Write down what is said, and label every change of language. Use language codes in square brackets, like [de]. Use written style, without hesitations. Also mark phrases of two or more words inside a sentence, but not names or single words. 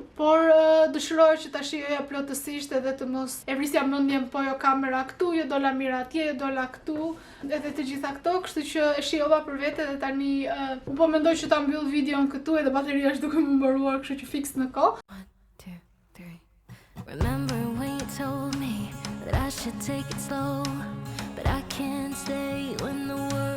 [sq] Por dëshiroj që ta shijoja plotësisht edhe të mos e vrisja mendjen po jo kamera këtu, jo dola mira atje, jo dola këtu, edhe të gjitha këto, kështu që e shijova për vete dhe tani u po mendoj që ta mbyll videon këtu edhe bateria është duke më mbaruar, kështu që fiks në kohë. 1, 2, 3. [en] Remember when you told me that I should take it slow, but I can't stay when the